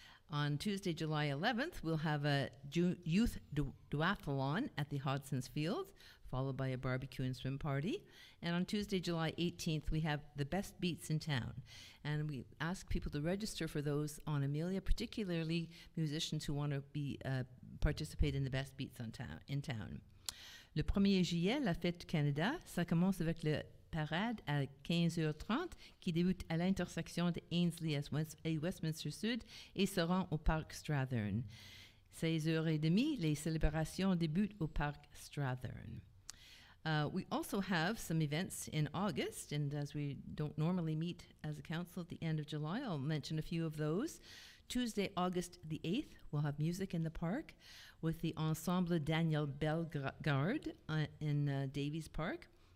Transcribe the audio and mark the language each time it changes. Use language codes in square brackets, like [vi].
[en] On Tuesday, July 11th, we'll have a youth duathlon at the Hodson's Field, followed by a barbecue and swim party. And on Tuesday, July 18th, we have the best beats in town. And we ask people to register for those on Amelia, particularly musicians who want to participate in the best beats in town. [fr] Le 1er juillet, la Fête du Canada, ça commence avec le parade à 15h30 qui débute à l'intersection de Ainslie et Westminster Sud et se rend au Parc Strathern. 16h30, les célébrations débutent au Parc Strathern. [en] We also have some events in August, and as we don't normally meet as a council at the end of July, I'll mention a few of those. Tuesday, August the 8th, we'll have music in the park with the Ensemble Daniel Bellegarde in Davies Park.